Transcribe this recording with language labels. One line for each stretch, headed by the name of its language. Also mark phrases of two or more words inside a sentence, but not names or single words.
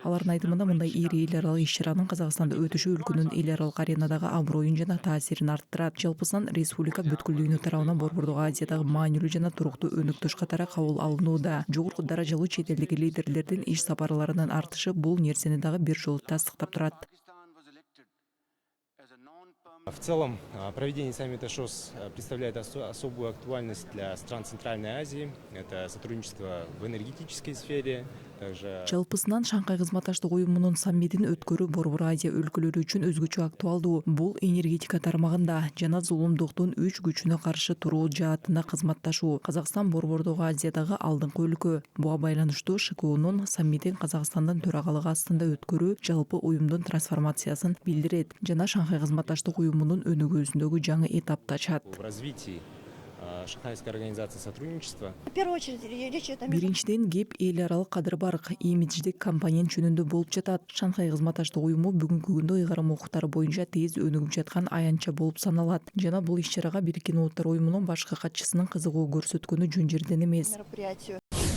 Kyrgyz: Алардын айтымында мындай ири эл аралык иш-чаранын Казакстанда өтүшү өлкөнүн эл аралык аренадагы аброюн жана таасирин арттырат. Жалпысынан республика бүткүлдүгүнүн тарабынан Борбордук Азиядагы маанилүү жана туруктуу өнөктөш катары кабыл алынууда. Жогорку даражалуу чет элдик лидерлердин иш сапарларынын артышы бул нерсени дагы бир жолу тастыктап турат.
Russian: В целом, проведение саммита ШОС представляет особую актуальность для стран Центральной Азии. Это сотрудничество в энергетической сфере.
Kyrgyz: Жалпысынан Шанхай кызматташтык уюмунун саммитин өткөрүү Борбор Азия өлкөлөрү үчүн өзгөчө актуалдуу. Бул энергетика тармагында жана зулумдуктун үч күчүнө каршы туруу жаатында кызматташуу. Казакстан Борбордук Азиядагы алдыңкы өлкө. Буга байланыштуу ШКУнун саммитин Казакстандын төрагалыгы астында өткөрүү жалпы уюмдун трансформациясын билдирет жана Шанхай кызматташтык уюмунун өнүгүүсүндөгү жаңы этапты ачат.
Russian: В развитии Шанхайской организации сотрудничества. В первую очередь речь идет о
Kyrgyz: Биринчиден кеп эл аралык кадыр-барк, имидждик компонент жөнүндө болуп жатат. Шанхай кызматташтык уюму бүгүнкү күндө ыйгарым укуктары боюнча тез өнүгүп жаткан аянтча болуп саналат. Жана бул иш-чарага Бириккен Улуттар уюмунун башкы катчысынын кызыгуу көрсөткөнү жөн жерден эмес. мероприятию.